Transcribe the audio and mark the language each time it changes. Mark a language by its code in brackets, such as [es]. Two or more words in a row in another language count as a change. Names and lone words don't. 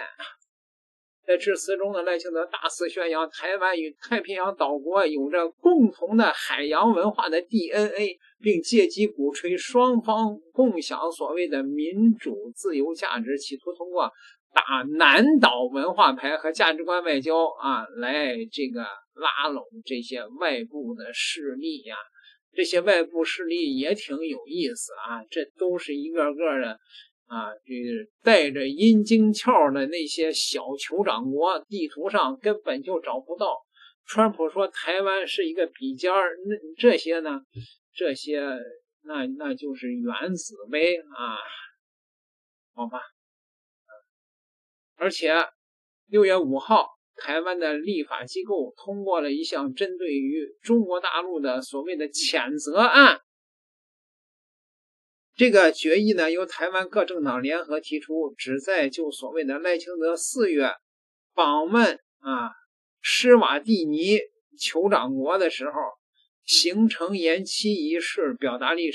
[zh] 在致辭中呢，賴清德大肆宣揚台灣與太平洋島國有着共同的海洋文化的 DNA， 並借機鼓吹雙方共享所謂的民主自由價值，企圖通過打南島文化牌和價值觀外交啊，來這個拉攏這些外部的勢力呀。這些外部勢力也挺有意思啊，這都是一個個的啊，这个带着阴茎鞘的那些小酋長國，地圖上根本就找不到。川普說台灣是一個筆尖兒，那這些呢？這些那就是原子唄啊，好吧。而且6 月5 號，台灣的立法機構通過了一項針對於中國大陸的所謂的譴責案。這個決議呢，由台灣各政黨聯合提出，旨在就所謂的賴清德4月訪問施瓦蒂尼酋長國的時候行程延期一事表達立場。